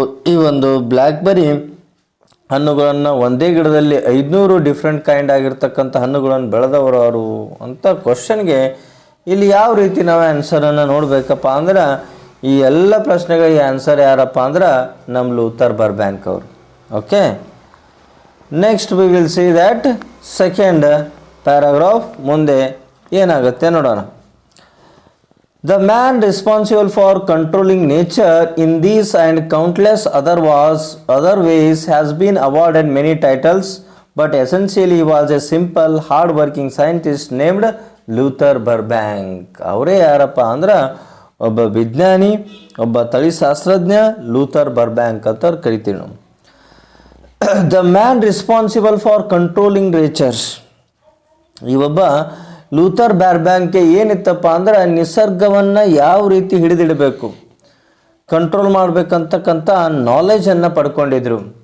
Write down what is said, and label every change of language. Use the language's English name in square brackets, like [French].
[Kannada] ಈ ಒಂದು ಬ್ಲ್ಯಾಕ್ಬೆರಿ ಹಣ್ಣುಗಳನ್ನು ಒಂದೇ ಗಿಡದಲ್ಲಿ 500 ಡಿಫ್ರೆಂಟ್ ಕೈಂಡ್ ಆಗಿರ್ತಕ್ಕಂಥ ಹಣ್ಣುಗಳನ್ನು ಬೆಳೆದವರು ಅವರು ಅಂತ ಕ್ವಶನ್ಗೆ ಇಲ್ಲಿ ಯಾವ ರೀತಿ ನಾವು ಆನ್ಸರನ್ನು ನೋಡಬೇಕಪ್ಪ ಅಂದ್ರೆ ಈ ಎಲ್ಲ ಪ್ರಶ್ನೆಗಳಿಗೆ ಆನ್ಸರ್ ಯಾರಪ್ಪ ಅಂದ್ರೆ ನಮ್ಮ ಲೂಥರ್ ಬರ್ಬ್ಯಾಂಕ್ ಅವರು. [English] okay, next we will see that second paragraph [Kannada] ಮುಂದೆ ಏನಾಗುತ್ತೆ ನೋಡೋಣ. [English] The man responsible for controlling nature in these and countless other ways has been awarded many titles, but essentially he was a simple, hard-working scientist named Luther Burbank. [Kannada] ಅವರೇ ಯಾರಪ್ಪ ಅಂದ್ರೆ ಒಬ್ಬ ವಿಜ್ಞಾನಿ, ಒಬ್ಬ ತಳಿಶಾಸ್ತ್ರಜ್ಞ, Luther Burbank ಅಂತ ಕರಿತೀವಿ ನಾವು. [English] The man responsible for controlling nature. [Kannada] ಈ ಒಬ್ಬ ಲೂಥರ್ ಬರ್ಬ್ಯಾಂಕ್ಗೆ ಏನಿತ್ತಪ್ಪ ಅಂದ್ರೆ ನಿಸರ್ಗವನ್ನು ಯಾವ ರೀತಿ ಹಿಡಿದಿಡಬೇಕು, ಕಂಟ್ರೋಲ್ ಮಾಡಬೇಕಂತಕ್ಕಂಥ ನಾಲೆಜನ್ನು ಪಡ್ಕೊಂಡಿದ್ರು.